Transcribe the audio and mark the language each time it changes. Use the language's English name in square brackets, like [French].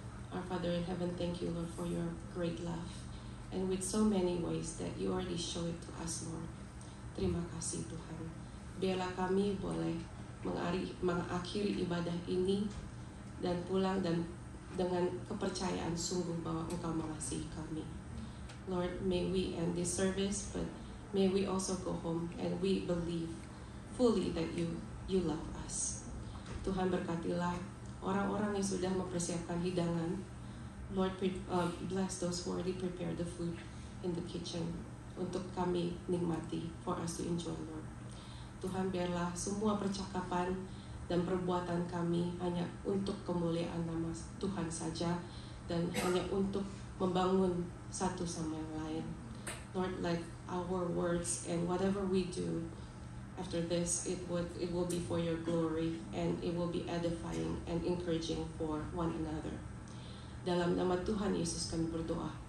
[English] Our Father in heaven, thank you Lord for your great love, and with so many ways that you already show it to us Lord. [Indonesian] Terima kasih Tuhan. Biarlah kami boleh mengakhiri ibadah ini dan pulang dan dengan kepercayaan sungguh bahwa Engkau mengasihi kami. [English] Lord, may we end this service, but may we also go home and we believe fully that you love us. [Indonesian] Tuhan berkatilah orang-orang yang sudah mempersiapkan hidangan. [English] Lord, bless those who already prepare the food in the kitchen [Indonesian] untuk kami nikmati, [English] for us to enjoy, Lord. [Indonesian] Tuhan, biarlah semua percakapan dan perbuatan kami hanya untuk kemuliaan nama Tuhan saja dan hanya untuk membangun satu sama yang lain. [English] Lord, let our words and whatever we do after this, it will be for your glory and it will be edifying and encouraging for one another. [Indonesian] Dalam nama Tuhan Yesus kami berdoa.